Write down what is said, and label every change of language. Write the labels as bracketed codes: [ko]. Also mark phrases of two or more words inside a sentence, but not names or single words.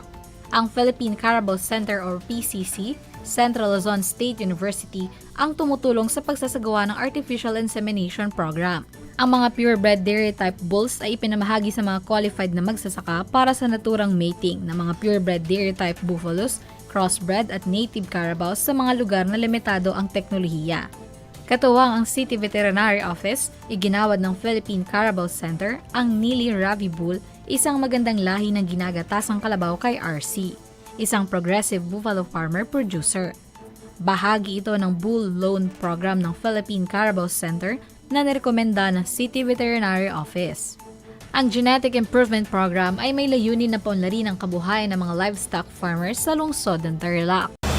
[tl] Ang Philippine Carabao Center or PCC, Central Luzon State University ang tumutulong sa pagsasagawa ng Artificial Insemination Program. Ang mga [en] purebred dairy type bulls [tl] ay ipinamahagi sa mga qualified na magsasaka para sa naturang mating ng mga [en] purebred dairy type buffaloes, [tl] crossbred at [en] native carabaos [tl] sa mga lugar na limitado ang teknolohiya. Katuwang ang City Veterinary Office, iginawad ng Philippine Carabao Center ang Nili Ravi Bull, isang magandang lahi ng ginagatasang kalabaw kay RC, isang [en] progressive buffalo farmer producer. [tl] Bahagi ito ng Bull Loan Program ng Philippine Carabao Center na nirekomenda ng City Veterinary Office. Ang Genetic Improvement Program ay may layunin na paunlarin ang kabuhayan ng mga [en] livestock farmers [tl] sa lungsod ng Tarlac.